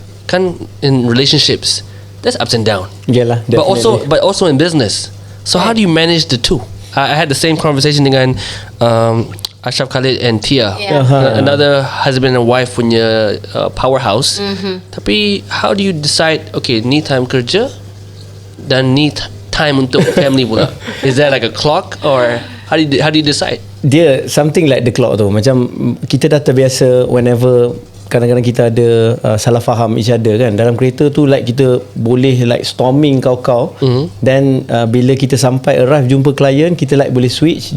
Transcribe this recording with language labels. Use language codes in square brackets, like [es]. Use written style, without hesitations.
[en] kan in relationships, there's ups and down. [ms] Yalah, [en] But definitely. also in business. So how do you manage the two? I had the same conversation [ms] dengan [en] Ashraf Khalid and Tia, Yeah. another husband and wife [ms] punya [en] powerhouse. [ms] Tapi [en] how do you decide? [ms] Okay, ni time kerja dan ni time untuk family pula. [en] Is there like a clock, or how do you decide? [ms] Dia [en] something like the clock [ms] tu. Macam kita dah terbiasa whenever kadang-kadang kita ada salah faham [en] each other [ms] kan. Dalam kereta tu like kita boleh like storming kau-kau. Then bila kita sampai arrive jumpa klien, kita like boleh switch.